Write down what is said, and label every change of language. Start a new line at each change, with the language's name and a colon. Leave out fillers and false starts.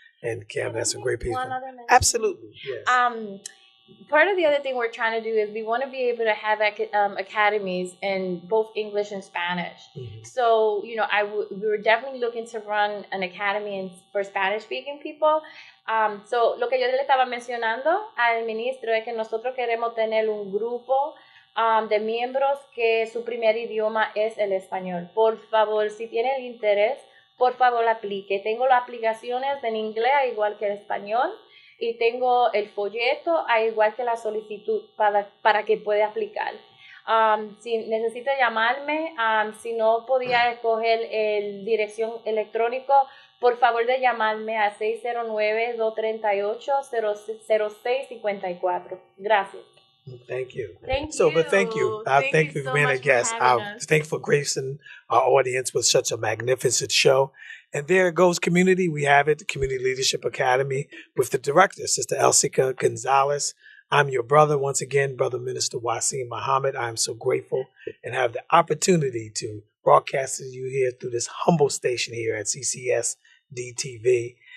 English: And Camden, that's a great piece. Absolutely, yes. Part of the other thing we're trying to do is we want to be able to have academies in both English and Spanish. Mm-hmm. So, you know, we were definitely looking to run an academy for Spanish-speaking people.
Spanish: So, lo que yo le estaba mencionando al ministro es que nosotros queremos tener un grupo de miembros que su primer idioma es el español. Por favor, si tiene el interés, por favor aplique. Tengo las aplicaciones en inglés igual que el español. Y tengo el folleto, igual que la solicitud para que pueda aplicar. Si necesita llamarme, si no podía escoger el dirección electrónico, por favor de llamarme a 609-238-0654. Gracias.
English: Thank you. Thank you. But thank you. Thank you for being a guest. Thank you for gracing our audience with such a magnificent show. And there it goes, community. We have it, the Community Leadership Academy, with the director, Sister Elsica González. I'm your brother, once again, Brother Minister Wasim Muhammad. I am so grateful and have the opportunity to broadcast to you here through this humble station here at CCSD-TV.